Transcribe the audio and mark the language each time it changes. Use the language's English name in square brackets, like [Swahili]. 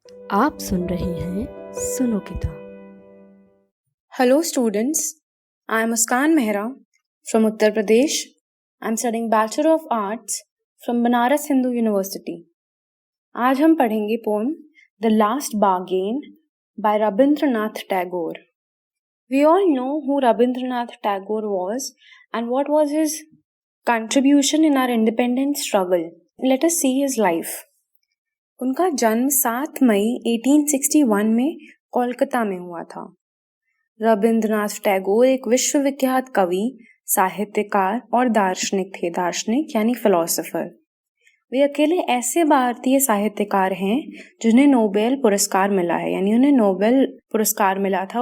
[Hindi] आप सुन रहे हैं सुनो किताब। [English] Hello students, I am Muskan Mehra from Uttar Pradesh. I am studying Bachelor of Arts from Banaras Hindu University. [Hindi] आज हम पढ़ेंगे pome The Last Bargain by Rabindranath Tagore. [English] We all know who Rabindranath Tagore was and what was his contribution in our independence struggle. Let us see his life. [Hindi] उनका जन्म 7 मई 1861 में कोलकाता में हुआ था। रविंद्रनाथ टैगोर एक विश्वविख्यात कवि, साहित्यकार और दार्शनिक थे। दार्शनिक यानी फिलोसोफर। वे अकेले ऐसे भारतीय साहित्यकार हैं जिन्हें नोबेल पुरस्कार मिला है, यानी उन्हें नोबेल पुरस्कार मिला था।